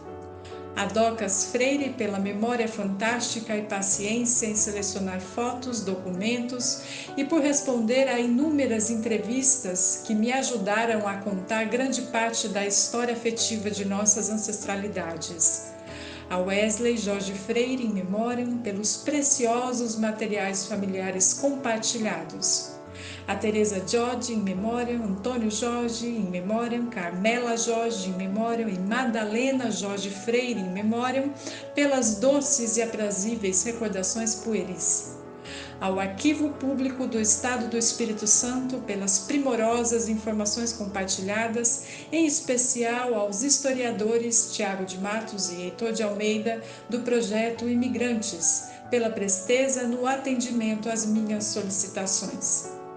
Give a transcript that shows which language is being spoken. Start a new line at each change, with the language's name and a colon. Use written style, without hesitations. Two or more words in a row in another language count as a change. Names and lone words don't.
Portuguese: A Docas Freire pela memória fantástica e paciência em selecionar fotos, documentos e por responder a inúmeras entrevistas que me ajudaram a contar grande parte da história afetiva de nossas ancestralidades. A Wesley Jorge Freire
Latin: in memoriam
Portuguese: pelos preciosos materiais familiares compartilhados. A Teresa Jorge
Latin: in memoriam,
Portuguese: Antônio Jorge
Latin: in memoriam,
Portuguese: Carmela Jorge
Latin: in memoriam
Portuguese: e Madalena Jorge Freire
Latin: in memoriam
Portuguese: pelas doces e aprazíveis recordações pueris. Ao Arquivo Público do Estado do Espírito Santo pelas primorosas informações compartilhadas, em especial aos historiadores Tiago de Matos e Heitor de Almeida do projeto Imigrantes, pela presteza no atendimento às minhas solicitações.